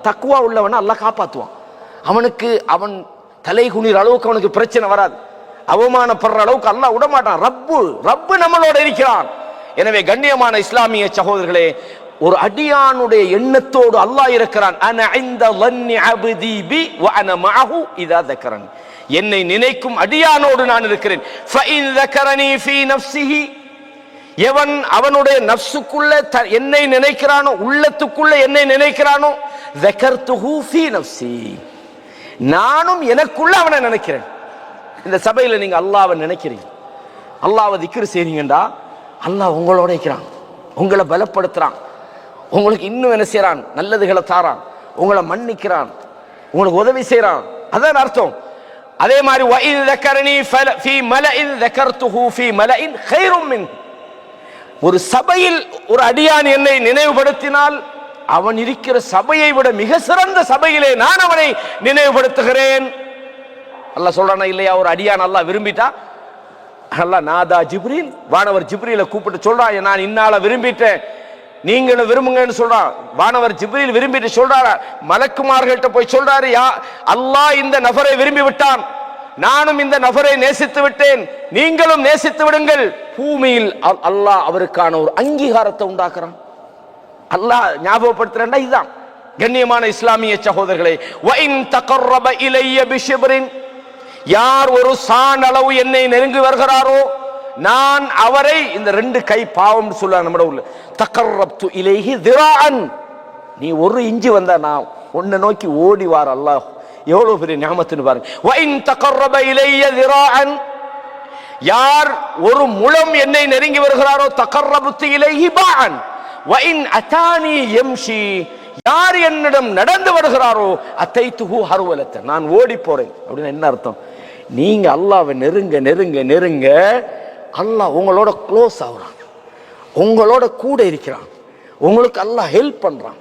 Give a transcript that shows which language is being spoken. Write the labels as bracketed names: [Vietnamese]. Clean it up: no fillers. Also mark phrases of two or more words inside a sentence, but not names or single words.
[Tamil] தக்குவா உள்ளவனை அல்லாஹ் காப்பாற்றுவான். அவனுக்கு அவன் தலை குனிற அளவுக்கு அவனுக்கு பிரச்சனை வராது, அவமானப்படுற அளவுக்கு அல்லாஹ் விட மாட்டான். ரப்பு நம்மளோட இருக்கிறான். எனவே கண்ணியமான இஸ்லாமிய சகோதரர்களே, ஒரு அடியானுடைய எண்ணத்தோடு அல்லாஹ் இருக்கிறான். [Arabic] أنا عند ظن عبدي بي وأنا معه إذا ذكرني. [Tamil] என்னை நினைக்கும் அடியானோடு நான் இருக்கிறேன். [Arabic] فإن ذكرني في نفسه, [Tamil] எவன் அவனுடைய நஃப்ஸுக்குள்ள என்னை நினைக்கிறானோ, உள்ளத்துக்குள்ள என்னை நினைக்கிறானோ, [Arabic] ذكرته في نفسي, [Tamil] நானும் எனக்குள்ள அவனை நினைக்கிறேன். இந்த சபையில நீங்க அல்லாஹ்வை நினைக்கிறீங்க, அல்லாஹ்வை திக்ர் செய்றீங்கடா, அல்லாஹ் உங்களோட இருக்கிறான், உங்களை பலப்படுத்துறான், உங்களுக்கு இன்னும் என்ன செய்யறான், நல்லதுகளை தாரான், உங்களை மன்னிக்கிறான், உங்களுக்கு உதவி செய்யறான், அதான் அர்த்தம். அதே மாதிரி [Arabic] وَإِذْ ذَكَرَنِي فِي مَلَئٍ ذَكَرْتُهُ فِي مَلَئٍ خَيْرٌ مِنْهُ. [Tamil] ஒரு சபையில் ஒரு அடியான் என்னை நினைவுபடுத்தினால் அவன் இருக்கிற சபையை விட மிக சிறந்த சபையிலே நான் அவனை நினைவுபடுத்துகிறேன். அல்லாஹ் சொல்றானா இல்லையா? ஒரு அடியான் அல்லாஹ் விரும்பிட்டா, அல்லாஹ் நாதா ஜிப்ரீல், வானவர் ஜிப்ரீலை கூப்பிட்டு சொல்றான், நான் இன்னால விரும்பிட்டேன், நீங்களும் விரும்புங்கன்னு சொல்றான். வானவர் ஜிப்ரீல் விரும்பிட்டு சொல்றாரு, மலக்குமார்கள்ட்ட போய் சொல்றாரு, யா அல்லாஹ் இந்த நபரை விரும்பி விட்டான், நானும் இந்த நபரை நேசித்து விட்டேன், நீங்களும் நேசித்து விடுங்கள். பூமியில் அல்லாஹ் அவருக்கான ஒரு அங்கீகாரத்தை உண்டாக்குறான். அல்லாஹ் ஞாபகப்படுத்துறா. இதுதான் கண்ணியமான இஸ்லாமிய சகோதரர்களே. [Arabic] وَإِن تَقَرَّبَ إِلَيَّ بِشِبْرٍ, [Tamil] யார் ஒரு சான் அளவு என்னை நெருங்கி வருகிறாரோ நான் அவரை, இந்த ரெண்டு கை பாவம் சொல்ல நம்ம உள்ள, [Arabic] تقربت إليه ذراعا, [Tamil] நீ ஒரு இஞ்சி வந்தா நான் உன்னை நோக்கி ஓடி வார். அல்லாஹ் எவ்வளவு பெரிய நியாமத்துன்னு பாருங்க. [Arabic] وَإِن تَقَرَّبَ إِلَيَّ ذِرَاعًا, [Tamil] யார் ஒரு முழம் என்னை நெருங்கி வருகிறாரோ, [Arabic] تقربت إليه باعا. وَإِن أَتَانِي يَمْشِي, [Tamil] யார் என்னிடம் நடந்து வருகிறாரோ, [Arabic] أتيته هرولة, [Tamil] நான் ஓடி போறேன். அப்படின்னு என்ன அர்த்தம்? நீங்க அல்லாஹ்வை நெருங்க நெருங்க நெருங்க அல்லாஹ் உங்களோட க்ளோஸ் ஆகுறான், உங்களோட கூட இருக்கிறான், உங்களுக்கு அல்லாஹ் ஹெல்ப் பண்றான்.